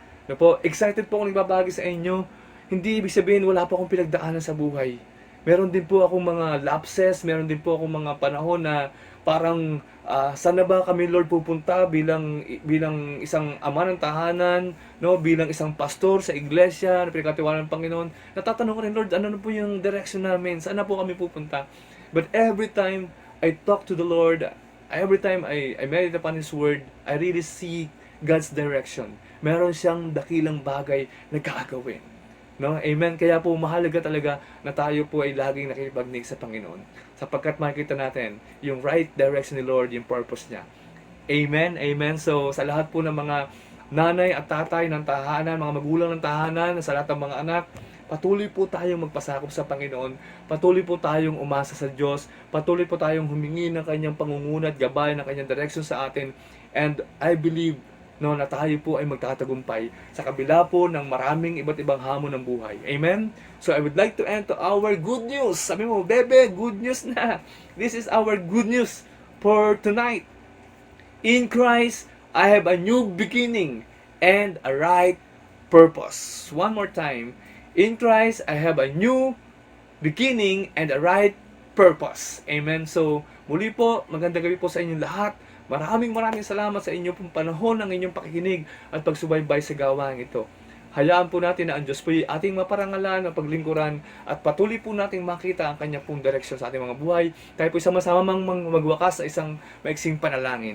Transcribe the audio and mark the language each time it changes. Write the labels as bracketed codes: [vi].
[tl] Na po, excited po akong nagbabahagi sa inyo. Hindi ibig sabihin wala po akong pinagdaanan sa buhay. Meron din po akong mga lapses, meron din po akong mga panahon na parang saan na ba kami Lord pupunta bilang isang ama ng tahanan, no, bilang isang pastor sa iglesia na pinagkatiwalaan ng Panginoon. Natatanong ko rin, Lord, ano na po yung direction namin? Saan na po kami pupunta? [en] But every time I talk to the Lord, every time I meditate upon His Word, I really see God's direction. [tl] Meron siyang dakilang bagay na gagawin. No? Amen. Kaya po mahalaga talaga na tayo po ay laging nakikipagnig sa Panginoon. Sapagkat makikita natin yung right direction ni Lord, yung purpose niya. Amen. Amen. So sa lahat po ng mga nanay at tatay ng tahanan, mga magulang ng tahanan, sa lahat ng mga anak, patuloy po tayong magpasakop sa Panginoon. Patuloy po tayong umasa sa Diyos. Patuloy po tayong humingi ng Kanyang pangunguna at gabay, ng Kanyang direction sa atin. [en] And I believe [tl] na tayo po ay magtatagumpay sa kabila po ng maraming iba't ibang hamon ng buhay. Amen? [en] So I would like to end to our good news. [tl] Sabi mo, bebe, [en] good news na. This is our good news for tonight. In Christ, I have a new beginning and a right purpose. One more time. In Christ, I have a new beginning and a right purpose. [tl] Amen? So, muli po, magandang gabi po sa inyong lahat. Maraming salamat sa inyong pong panahon ng inyong pakikinig at pagsubaybay sa gawain ito. Hayaan po natin na ang Diyos po ay ating maparangalan, mapaglingkuran, at patuloy po nating makita ang kanyang pong direksyon sa ating mga buhay. Tayo po sama-sama magwakas sa isang maiksing panalangin.